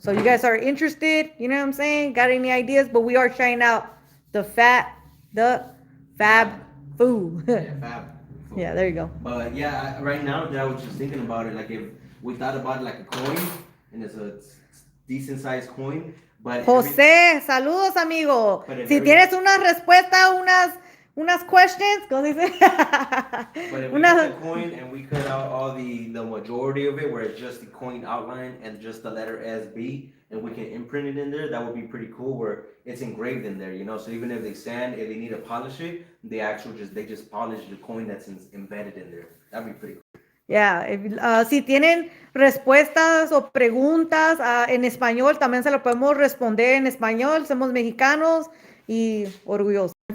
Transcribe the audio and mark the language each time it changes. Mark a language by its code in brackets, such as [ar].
[en] So you guys are interested, you know what I'm saying? Got any ideas? But we are trying out the fab food. Fab food. Yeah, there you go. But yeah, right now that I was just thinking about it, like if we thought about it like a coin, and it's a decent sized coin, but [es] José, saludos amigo. Si tienes una respuesta, unas questions, ¿cómo dice? [en] But if we get the coin and we cut out all the majority of it, where it's just the coin outline and just the letter SB, and we can imprint it in there, that would be pretty cool. Where it's engraved in there, So even if they need to polish it, they just polish the coin that's embedded in there. That'd be pretty cool. [es] Yeah, si tienen respuestas o preguntas en español, también se lo podemos responder en español. Somos mexicanos y orgullosos.